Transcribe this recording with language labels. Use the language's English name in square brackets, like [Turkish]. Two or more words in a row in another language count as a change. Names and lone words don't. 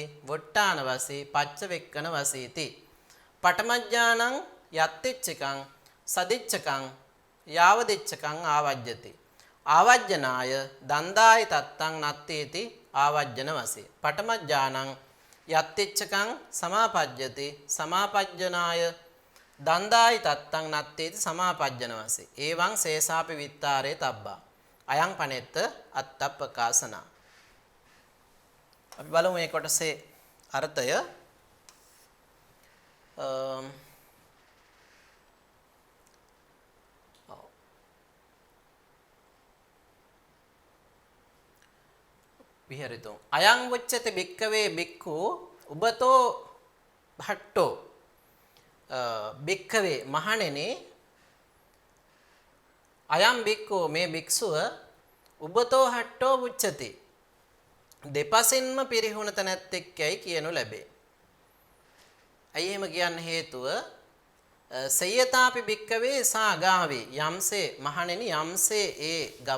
[Pali] වොට්ටාන වසී පච්චවෙක්කන වසීති පඨමඥානං යත්තිච්චකං සදිච්චකං යාවදිච්චකං ආවජ්ජති ආවජ්ජනාය දන්දායි තත්තං නත්තේති ආවජ්ජන වසී පඨමඥානං යත්තිච්චකං සමාපජ්ජති සමාපජ්ජනාය දන්දායි තත්තං නත්තේති සමාපජ්ජන වසී එවං සේසාපි විත්තාරේ තබ්බා අයං පනෙත්ත අත්තප්පකාසනා. [Sinhala] අපි බලමු මේ කොටසේ අර්ථය. [Pali] විහෙරිතෝ අයං වච්චති භික්කවේ භික්ඛු උබතෝ භට්ටෝ භික්කවේ මහණෙනි අයං භික්ඛු [Sinhala] මේ භික්ෂුව [Pali] උබතෝ හට්ටෝ උච්චති [Sinhala] දෙපසින්ම පිරිහුණ තැනැත්තෙක් යයි කියනු ලැබේ. ඇයි එහෙම කියන්න හේතුව [Pali] සයතාපි භික්කවේ සා ගාවේ [Sinhala] යම්සේ මහණෙනි යම්සේ ඒ ගව